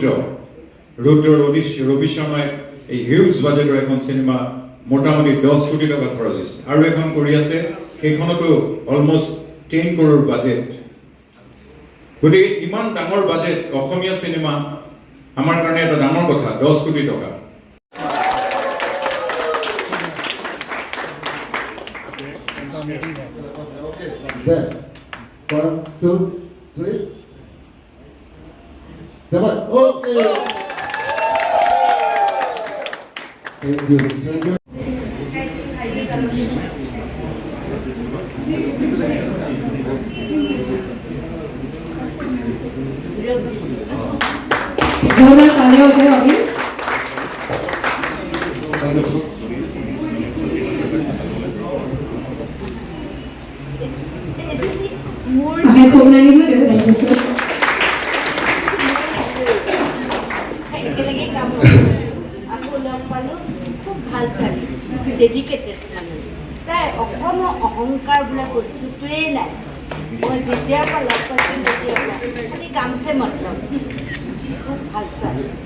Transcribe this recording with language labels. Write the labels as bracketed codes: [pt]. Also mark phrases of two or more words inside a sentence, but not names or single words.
[as] ৰবি শৰ্মাই এই হিউজ বাজেটৰ এখন চিনেমা মোটামুটি 10 কোটি টকা খৰচ হৈছে আৰু এখন কৰি আছে সেইখনতো অলমষ্ট 10 কৰোৰ বাজেট গতিকে ইমান ডাঙৰ বাজেট অসমীয়া চিনেমা আমাৰ কাৰণে এটা ডাঙৰ কথা 10 কোটি টকা [en] There. 1, 2, 3. Jabat. Okay. Thank you. Thank you. [hi] जोरदार तालियां हो जाए ऑडियंस। आगे खोलना नहीं मुझे राइजफोर [as] ডেডিকেটেড তাই অকণো অহংকাৰ বোলা বস্তুটোৱেই নাই। মই যেতিয়াৰ পৰা লগ পাইছোঁ তেতিয়াৰ পৰা খালি [hi] काम से मतलब [as] খুব ভাল ছোৱালী।